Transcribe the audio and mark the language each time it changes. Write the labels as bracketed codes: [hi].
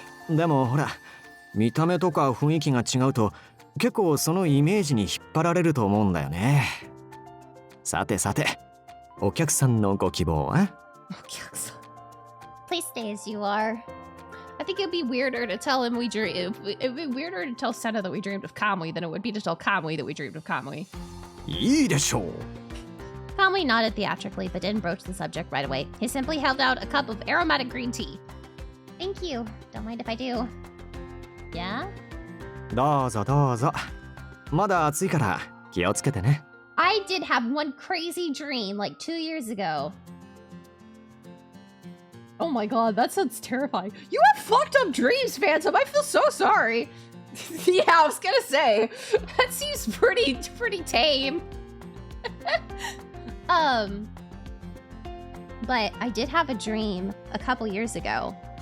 [ja] でもほら、見た目とか雰囲気が違うと結構そのイメージに引っ張られると思うんだよね。さてさて、お客さんのご希望は？お客さん。 [en] Please stay as you are. I think it'd be weirder to tell him it'd be weirder to tell Senna that we dreamed of Kamui than it would be to tell Kamui that we dreamed of Kamui. [ja] いいでしょう。 [en] Kamui nodded theatrically but didn't broach the subject right away. He simply held out a cup of aromatic green tea. Thank you. Don't mind if I do. Yeah? [ja] どうぞどうぞ。まだ暑いから気をつけてね。 [en] I did have one crazy dream like 2 years ago. Oh my god, that sounds terrifying. You have fucked up dreams, Phantom. I feel so sorry. Yeah, I was gonna say. That seems pretty tame. But I did have a dream a couple years ago.